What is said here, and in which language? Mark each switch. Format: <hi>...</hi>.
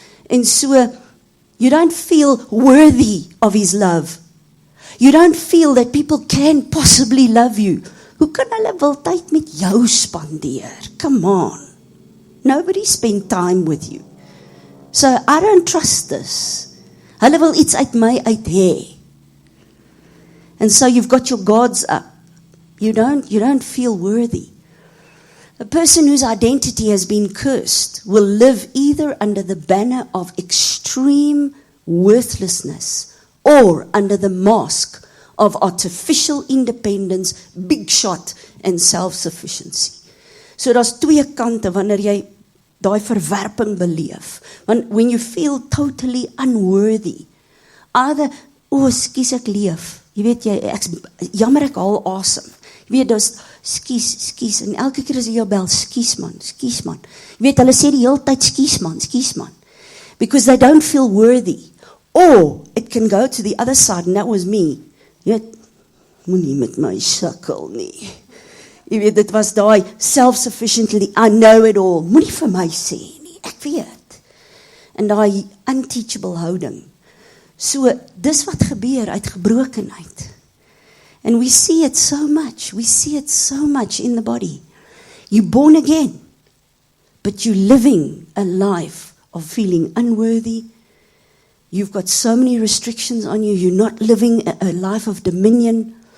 <en>And so, you don't feel worthy of his love. You don't feel that people can possibly love you.</en> <af>Hoe kan hulle wil tyd met jou spandeer?</af> <en>Come on. Nobody spend time with you. So, I don't trust this.</en> <af>Hulle wil iets uit my uit hê.</af> <en>And so you've got your guards up. You don't feel worthy. A person whose identity has been cursed will live either under the banner of extreme worthlessness or under the mask of artificial independence, big shot and self-sufficiency.</en> <af>So daar's twee kante wanneer jy daai verwerping beleef. Want</af> <en>when you feel totally unworthy, either,</en> <af>skies ek leef, jy weet jy, jammer ek haal asem, jy weet, dus, skies, en elke keer as jy jou bel, skies man, jy weet, hulle sê die hele tyd, skies man,</af> <en>because they don't feel worthy, or it can go to the other side, and that was me,</en> <af>jy weet, moenie met my sukkel nie, jy weet, dit was daai self-sufficiently,</af> <en>I know it all,</en> <af>moenie vir my sê nie, ek weet, en daai unteachable houding. So, dis wat gebeur uit gebrokenheid.</af> <en>And we see it so much in the body. You're born again, but you're living a life of feeling unworthy. You've got so many restrictions on you, you're not living a life of dominion.</en>